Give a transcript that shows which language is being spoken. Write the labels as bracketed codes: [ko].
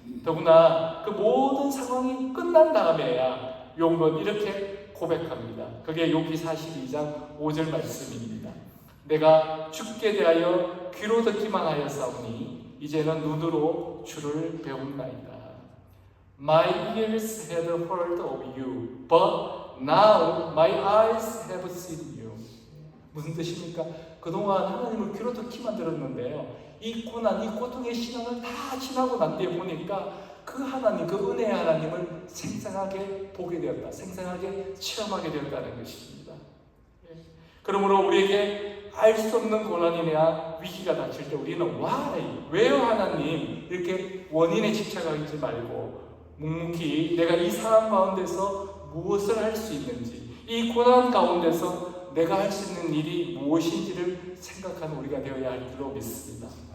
[ko] 더구나 그 모든 상황이 끝난 다음에야 욥은 이렇게 고백합니다. 그게 욥기 42장 5절 말씀입니다. 내가 주께 대하여 귀로 듣기만 하였사오니 이제는 눈으로 주를 배운나이다. [en] My ears had heard of you, but now my eyes have seen you. [ko] 무슨 뜻입니까? 그동안 하나님을 귀로 듣기만 들었는데요, 이 고난, 이 고통의 시간을 다 지나고 난 뒤에 보니까 그 하나님, 그 은혜의 하나님을 생생하게 보게 되었다, 생생하게 체험하게 되었다는 것입니다. 그러므로 우리에게 알 수 없는 고난이나 위기가 닥칠 때 우리는 why, 왜요 하나님, 이렇게 원인에 집착하지 말고 묵묵히 내가 이 상황 가운데서 무엇을 할 수 있는지, 이 고난 가운데서 내가 할 수 있는 일이 무엇인지를 생각하는 우리가 되어야 할 줄로 믿습니다.